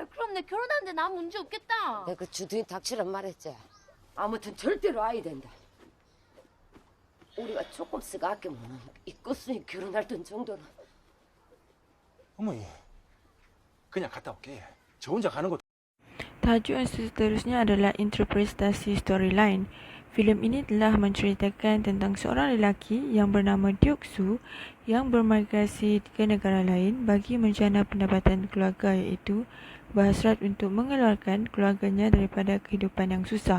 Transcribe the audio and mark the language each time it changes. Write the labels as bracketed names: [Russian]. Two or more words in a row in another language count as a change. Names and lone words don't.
[Korean] 그럼 내 결혼하는데 난 문제 없겠다. 내가 그 주둥이 닥치란 말했지. 아무튼 절대로 아이 된다. 우리가 조금씩 아끼면 이것으니 결혼할 돈 정도는. 어머니 그냥 갔다 올게. 저 혼자 가는 것도. [Malay] Tajuk seterusnya adalah interpretasi storyline. Filem ini telah menceritakan tentang seorang lelaki yang bernama Deok-soo yang bermigrasi ke negara lain bagi menjana pendapatan keluarga, iaitu berhasrat untuk mengeluarkan keluarganya daripada kehidupan yang susah.